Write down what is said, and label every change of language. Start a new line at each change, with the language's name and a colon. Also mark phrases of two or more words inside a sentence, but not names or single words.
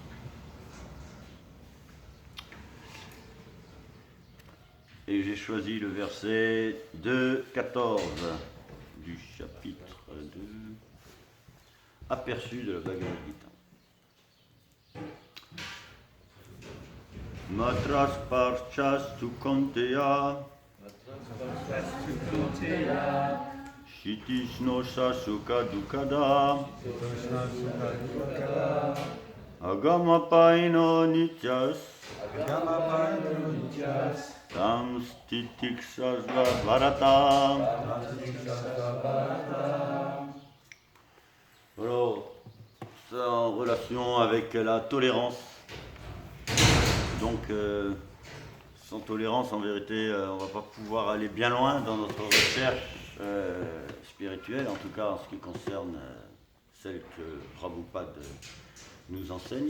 French: Et j'ai choisi le verset 2.14 du chapitre 2, aperçu de la Bhagavad Gita.
Sanskrit: मात्रास्पर्शास्तु कौन्तेय। शीतोष्णसुखदुःखदाः. आगमापायिनो नित्यास्. तांस्तितिक्षस्व भारत.
French: Alors, ça en relation avec la tolérance. Donc, sans tolérance, en vérité, on ne va pas pouvoir aller bien loin dans notre recherche spirituelle, en tout cas en ce qui concerne celle que Prabhupada nous enseigne.